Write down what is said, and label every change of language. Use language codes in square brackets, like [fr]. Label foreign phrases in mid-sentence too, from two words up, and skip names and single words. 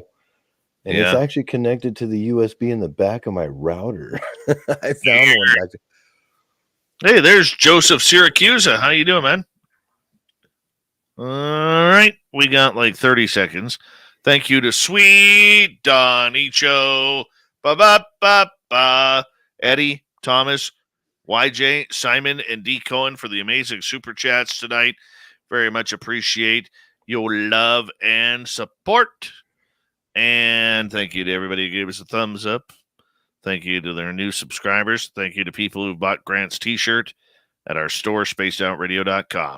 [en] And it's actually connected to the USB in the back of my router. I found one back there. Hey, there's Joseph Syracuse. How you doing, man? All right. We got like 30 seconds. Thank you to Sweet Donicho. Ba-ba-ba-ba. Eddie, Thomas, YJ, Simon, and D. Cohen for the amazing super chats tonight. Very much appreciate your love and support. And thank you to everybody who gave us a thumbs up. Thank you to their new subscribers. Thank you to people who bought Grant's t-shirt at our store, spacedoutradio.com.